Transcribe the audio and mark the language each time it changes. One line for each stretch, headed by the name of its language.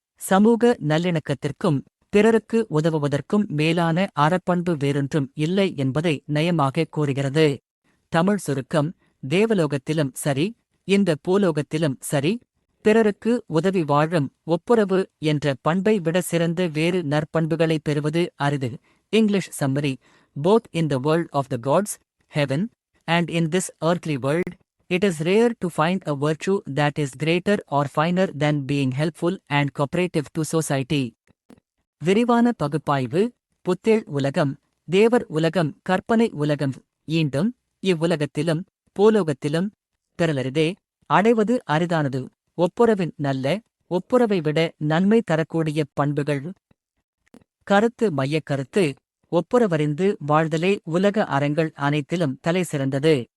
Tamil: சமூக நல்லிணக்கத்திற்கும் பிறருக்கு உதவுவதற்கும் மேலான அறப்பண்பு வேறொன்றும் இல்லை என்பதை நயமாகக் கூறுகிறது. தமிழ் சுருக்கம். தேவலோகத்திலும் சரி இந்த பூலோகத்திலும் சரி பிறருக்கு உதவி வாழும் ஒப்புரவு என்ற பண்பை விட சிறந்த வேறு நற்பண்புகளைப் பெறுவது அரிது.
English: English summary. Both in the world of the gods, heaven, and in this earthly world, it is rare to find a virtue that is greater or finer than being helpful and cooperative to society.
Tamil: விரிவான பகுப்பாய்வு. புத்தேள் உலகம் தேவர் உலகம் கற்பனை உலகம். ஈண்டும் இவ்வுலகத்திலும் பூலோகத்திலும் பெறலரிதே, அடைவது அரிதானது. ஒப்புரவின் நல்ல, ஒப்புரவை விட நன்மை தரக்கூடிய பண்புகள். கருத்து மையக் கருத்து: ஒப்புரவறிந்து வாழ்தலே உலக அறங்கள் அனைத்திலும் தலை சிறந்தது.